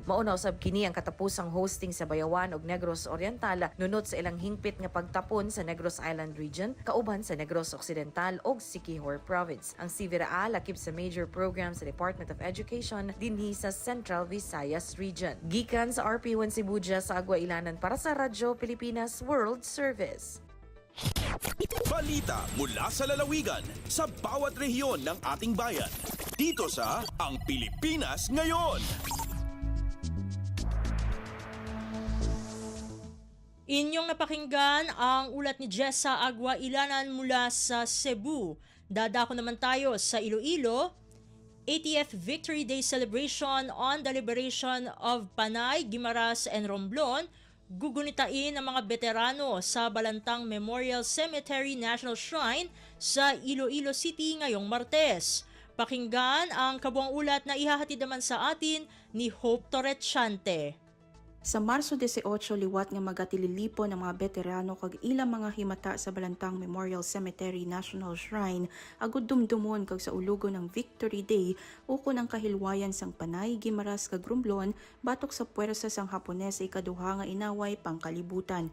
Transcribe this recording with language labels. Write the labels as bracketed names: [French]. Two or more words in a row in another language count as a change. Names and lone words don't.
[Cebuano] Mauna usab kini ang katapusang hosting sa Bayawan ug Negros Oriental nunot sa ilang hingpit nga pagtapon sa Negros Island Region kauban sa Negros Occidental ug Siquijor Province. Ang CVRA lakip sa [English] major program [Cebuano] sa Department of Education dinhi sa Central Visayas Region. Gikan sa RP1 Cebu sa Agua Ilanan para sa Radyo Pilipinas World Service. [Filipino] Balita mula sa lalawigan sa bawat rehiyon ng ating bayan. Dito sa Ang Pilipinas Ngayon. Inyong napakinggan ang ulat ni Jessa Agua Ilanan mula sa Cebu. Dadako naman tayo sa Iloilo. [English] 80th Victory Day celebration on the liberation of Panay, Guimaras, and Romblon, [Filipino] gugunitain ng mga veterano sa Balantang Memorial Cemetery National Shrine sa Iloilo City ngayong Martes. Pakinggan ang kabuang ulat na ihahatid naman sa atin ni Hope Torrechante. [Hiligaynon] Sa Marso 18, liwat nga magatililipo ng mga veterano kag ilang mga himata sa Balantang Memorial Cemetery National Shrine agud dumdumon kag sa ulugon ng Victory Day ukon ang kahilwayan sang Panay, Guimaras kag Romblon batok sa puwersa sang Hapones ikaduha nga inaway pangkalibutan.